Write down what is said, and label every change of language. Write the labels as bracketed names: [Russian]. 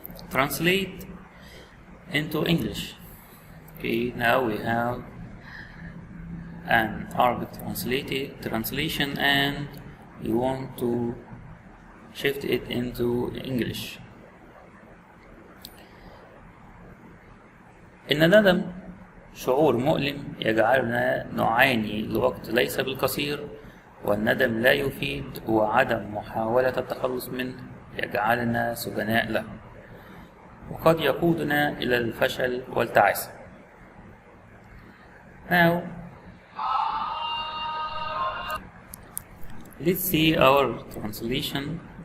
[English] Translate into English. Okay, now we have an Arabic translation, and you want to shift it into English. [Arabic] إن الندم شعور مؤلم يجعلنا نعاني لوقت ليس بالقصير، والندم لا يفيد، وعدم محاولة التخلص منه يجعلنا سجناء له، وقد يقودنا إلى الفشل والتعاسة. [English] Now, let's see our translation.